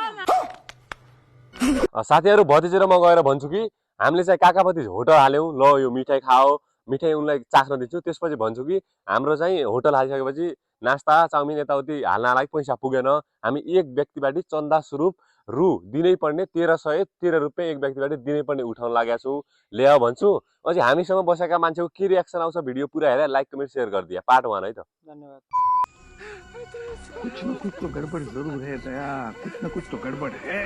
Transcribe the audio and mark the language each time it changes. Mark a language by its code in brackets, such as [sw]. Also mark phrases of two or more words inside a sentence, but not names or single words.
[ne] साथीहरु भतिजेरोमा गएर भन्छु कि हामीले चाहिँ काकापति होटल हाल्यौं ल यो मिठाई खाओ मिठाई उनलाई चाख्न दिन्छु त्यसपछि भन्छु कि हाम्रो चाहिँ होटल हालिसकेपछि नास्ता चाउमिन यताउति हाल्नलाई पैसा पुगेन हामी एक व्यक्तिबाट चन्दा स्वरूप रु दिनै पर्ने 1313 रुपैयाँ एक व्यक्तिबाट दिनै पर्ने उठाउन लागेका छौं ल्याउ भन्छु अझै हामीसँग बसेका मान्छेको के रियाक्सन आउँछ भिडियो पुरा हेरेर [en] like comment share [ne] गरिदिया पार्ट 1 है त धन्यवाद [hi] कुछ न कुछ तो गड़बड़ जरूर है दया कुछ न कुछ तो गड़बड़ है